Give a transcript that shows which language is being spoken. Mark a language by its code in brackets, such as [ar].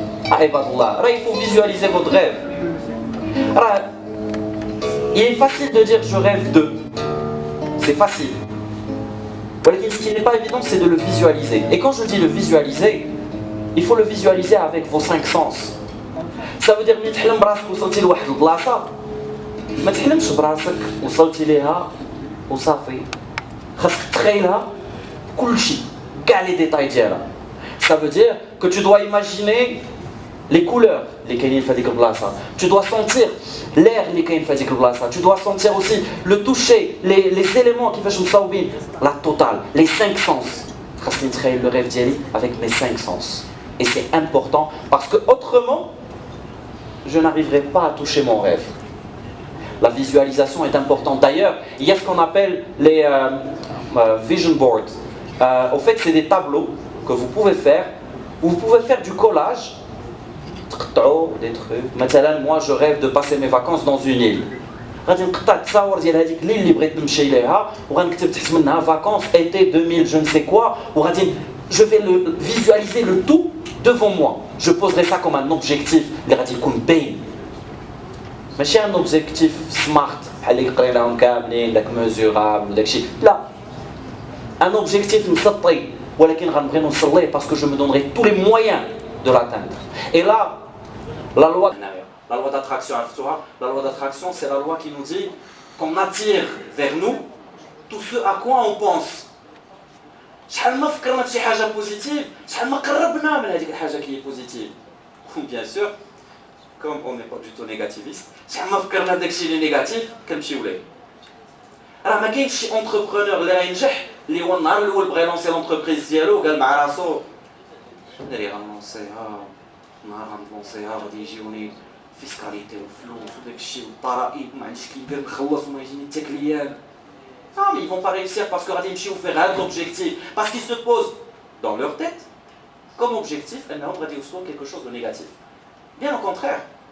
[fr] Ah, ibadallah, il faut visualiser votre rêve. Il est facile de dire je rêve de. C'est facile. Ce qui n'est pas évident, c'est de le visualiser. Et quand je dis le visualiser, il faut le visualiser avec vos 5 sens. Ça veut dire que tu [ar] وصلتي لواحد البلاصه ما تحلمش براسك وصلتي ليها وصافي خاصك تخيلها كل شيء كاع لي ديتاي ديالها. [fr] Ça veut dire que tu dois imaginer les couleurs [ar] اللي كاينين في هذيك البلاصه. [fr] Tu dois sentir l'air [ar] اللي كاين في هذيك البلاصه. [fr] Tu dois sentir aussi le toucher, les éléments [ar] كيفاش مصاوبين [fr] la totale, les 5 sens. [ar] خاصني نتخيل [fr] le rêve [ar] ديالي [fr] avec mes 5 sens. Et c'est important parce que autrement, je n'arriverai pas à toucher mon rêve. La visualisation est importante. D'ailleurs, il y a ce qu'on appelle les vision boards. Au fait, c'est des tableaux que vous pouvez faire, où vous pouvez faire du collage. Des trucs. Maintenant, moi, je rêve de passer mes vacances dans une île. [ar] غادي نقطع التصاور ديال هذيك الليل اللي بغيت نمشي ليها وغنكتب تحت منها [fr] vacances été 2000 je ne sais quoi [ar] وغادي [fr] je vais le visualiser le tout devant moi. Je poserai ça comme un objectif [ar] اللي غادي يكون باين. ماشي [fr] un objectif smart [ar] بحال اللي قريناهم كاملين داك [fr] mesurable [ar] وداك الشيء. لا. [fr] Un objectif [ar] مسطي ولكن غنبغي نوصل ليه [fr] parce que je me donnerai tous les moyens de l'atteindre. Et là, la loi La loi d'attraction, la loi d'attraction, c'est la loi qui nous dit qu'on attire vers nous tout ce à quoi on pense. [ar] شحال ما فكرنا في شي حاجه بوزيتيف شحال ما قربنا من هذيك الحاجه [fr] qui est positive. Bien sûr, comme on n'est pas du tout négativiste, [ar] شحال ما فكرنا داك الشيء اللي نيجاتيف كنمشيو ليه. راه ما كاينش شي انتربرونور اللي غينجح اللي هو النهار الاول بغى يلونسي لونتربريز ديالو وقال مع راسو دري غنلونسيها نهار غنلونسيها غادي يجيوني فيسكاليتي وفلوس وداك الشيء والضرائب ما عنديش كي ندير نخلص وما يجيني حتى كليان. [fr] Non, mais ils ne vont pas réussir parce que Radimchi ou faire l'objectif. Parce qu'ils se posent dans leur tête comme objectif, quelque chose de négatif. Bien au contraire.